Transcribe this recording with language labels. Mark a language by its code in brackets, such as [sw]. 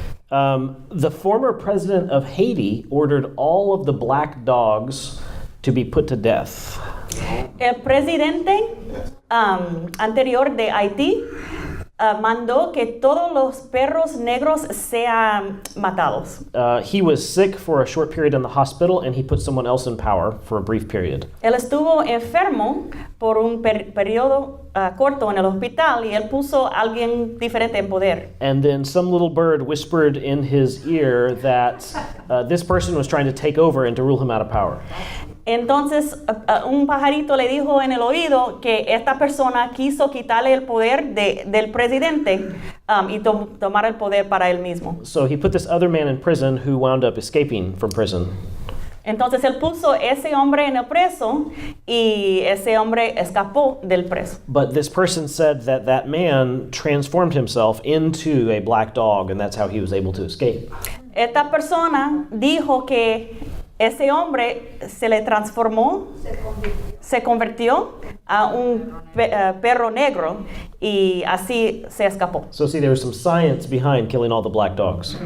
[en] The former president of Haiti ordered all of the black dogs to be put to death. [es] El presidente anterior de Haití mandó que todos los perros negros sean matados. [en] He was sick for a short period in the hospital, and he put someone else in power for a brief period. [es] Él estuvo enfermo por un periodo corto en el hospital y él puso a alguien diferente en poder. [en] And then some little bird whispered in his ear that this person was trying to take over and to rule him out of power. [es] Entonces, un pajarito le dijo en el oído que esta persona quiso quitarle el poder del presidente y tomar el poder para él mismo. [en] So he put this other man in prison who wound up escaping from prison. [es] Entonces él puso ese hombre en el preso y ese hombre escapó del preso. [en] But this person said that that man transformed himself into a black dog, and that's how he was able to escape. [es] Esta persona dijo que ese hombre se le transformó, se convirtió a un perro negro y así se escapó. [en] So see, there was some science behind killing all the black dogs.